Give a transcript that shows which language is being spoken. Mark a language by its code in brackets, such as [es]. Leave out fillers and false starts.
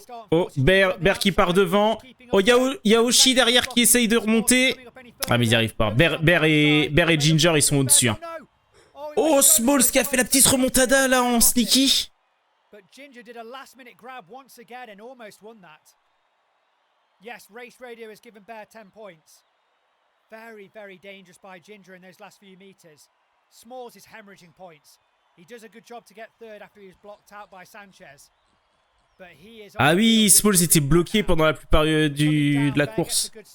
[fr] Oh, Bear qui part devant. Oh, il y a Oshi derrière qui essaye de remonter. Ah, mais ils n'y arrivent pas. Bear et Ginger, ils sont au-dessus. Hein. Oh, Smalls qui a fait la petite remontada là en sneaky. [en] But Ginger did a last-minute grab once again and almost won that. Yes, Race Radio has given Bear 10 points. Very, very dangerous by Ginger in those last few meters. Smalls is hemorrhaging points. He does a good job to get third after he was blocked out by Sanchez. But he is [fr] Ah oui, Smalls était bloqué pendant la plupart de la course.